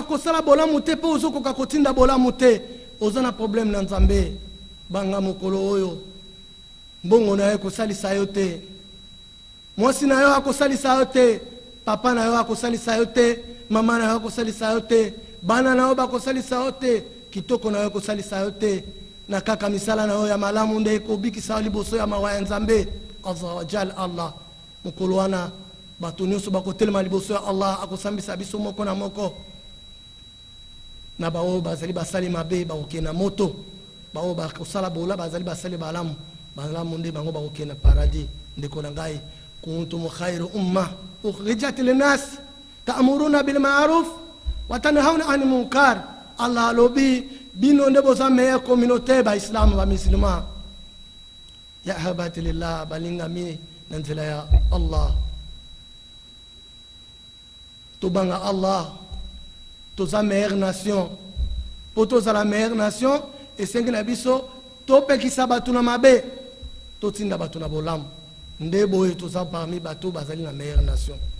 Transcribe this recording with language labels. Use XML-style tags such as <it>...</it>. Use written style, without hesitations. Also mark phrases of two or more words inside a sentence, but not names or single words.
<ln>kosala bolamu te po ozokoka kotinda bolamu te oza na problème na nzambe banga mokolo oyo mbongo na yo kosalisa yo te mwasi na yo akosalisa yo te papa na yo akosalisa yo te mama na yo akosalisa yo te bana na yo bakosalisa yo te kitoko na yo akosalisa yo te na kaka misala na yo ya malamu nde ekobikisa yo liboso ya mawa ya nzambe</ln> <ar>عز وجل الله</ar> <ln>mokolo wana bato nyonso bakotelema liboso ya Allah akosambisa biso moko na moko na baoyo bazali basali mabe bakokende na moto baoyo bakosala bola bazali basali balamu nde bango bakokende na paradis ndeko na ngai</ln> <ar>كنتم خير أمة أخرجت للناس تأمرون بالمعروف وتنهون عن المنكر</ar> <ln>Allah lobi bino nde boza</ln> <fr>meilleure communauté</fr> <ln>ba islam ba musulman ya habati lillah balingami na nzela ya Allah tobanga Allah toza</ln> <fr>meilleure nation</fr> <ln>po toza</ln> <fr>la meilleure nation</fr> <ln>esengi na biso topekisa bato na mabe totinda bato na bolamu nde boye toza parmi bato bazali na</ln> <fr>meilleure nation</fr>